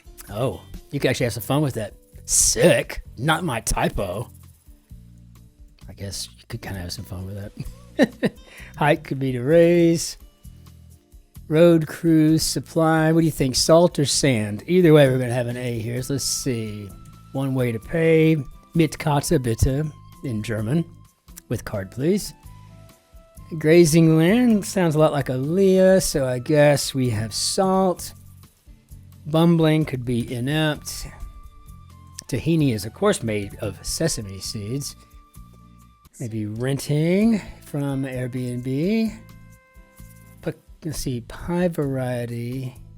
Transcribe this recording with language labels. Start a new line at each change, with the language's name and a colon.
English: Oh, you can actually have some fun with that. Sick. Not my typo. I guess you could kind of have some fun with that. Height could be to raise. Road, cruise, supply. What do you think? Salt or sand? Either way, we're going to have an A here. So let's see. One way to pay.
German: Mit Karte bitte
English: in German. With card, please. Grazing land. Sounds a lot like Aaliyah, so I guess we have salt. Bumbling could be inept. Tahini is, of course, made of sesame seeds. Maybe renting from Airbnb. Let's see, pie variety.